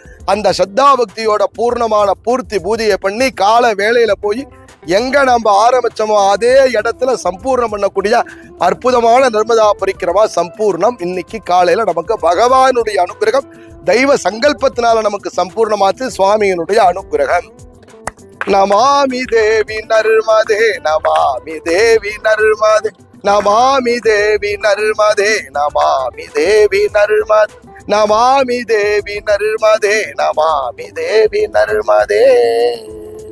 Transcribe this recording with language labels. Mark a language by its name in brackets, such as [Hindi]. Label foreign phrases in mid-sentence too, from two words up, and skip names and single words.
[Tamil] அந்த சத்தா பக்தியோட பூர்ணமான பூர்த்தி பூஜையை பண்ணி கால வேளையில போய் எங்க நம்ம ஆரம்பிச்சோமோ அதே இடத்துல சம்பூர்ணம் பண்ணக்கூடிய அற்புதமான நர்மதா பரிக்கிரமா சம்பூர்ணம் இன்னைக்கு காலையில நமக்கு பகவானுடைய அனுகிரகம் தெய்வ சங்கல்பத்தினால நமக்கு சம்பூர்ணமாச்சு. சுவாமியினுடைய அனுகிரகம். [Sanskrit] नमामि देवि नर्मदे नमामि देवि नर्मदे नमामि देवि नर्मदे नमामि देवि नर्मदे नमामि देवि नर्मदे नमामि देवि नर्मदे.